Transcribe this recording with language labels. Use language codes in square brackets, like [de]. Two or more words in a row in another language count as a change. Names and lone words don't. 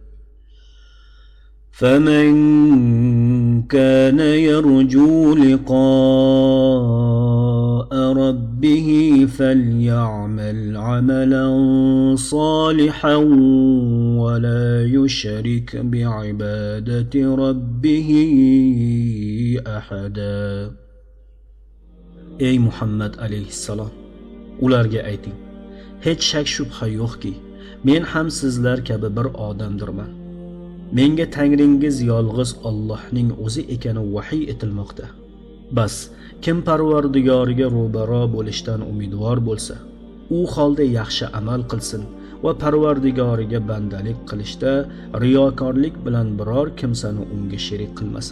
[ar] فمن كان يرجو لقاء ربه فليعمل عملا صالحا ولا يشرك بعبادة ربه أحدا. [uz] Ey Muhammad alayhissalom, ularga ayting: hech shak shubha yo'qki, men ham sizlar kabi bir odamdirman. Menga Tangringiz yolg'iz Allohning o'zi ekani vahiy etilmoqda. Bas, kim Parvardigoriga ro'baro bo'lishdan umidvor bo'lsa, u holda yaxshi amal qilsin va Parvardigoriga bandalik qilishda riyokorlik bilan biror kimsani unga sherik qilmasin.